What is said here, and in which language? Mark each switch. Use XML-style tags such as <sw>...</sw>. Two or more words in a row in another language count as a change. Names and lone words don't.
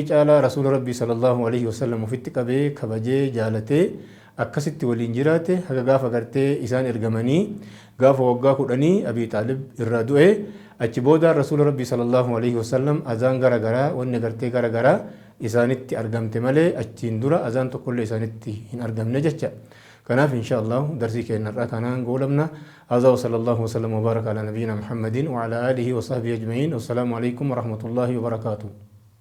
<om>caalaa rasuula rabbii</om> <ar>صلى الله عليه وسلم</ar> <om>ofitti qabee kabajee jaalatee akkasitti waliin jiraate haga gaafa agartee isaan ergamanii gaafa waggaa kudhanii Abi Xaalib irraa du'e achi booda rasuula rabbii</om> <ar>صلى الله عليه وسلم</ar> <om>azaan garagaraa wanni agartee garagaraa isaanitti argamte malee achiin dura azaan tokkollee isaanitti hin argamne jecha kanaaf</om> <ar>إن شاء الله</ar> <om>darsii keenyarraa kanaan goolabna</om> <ar>هذا وصلى الله وسلم وبارك على نبينا محمد وعلى آله وصحبه أجمعين والسلام عليكم ورحمة الله وبركاته</ar>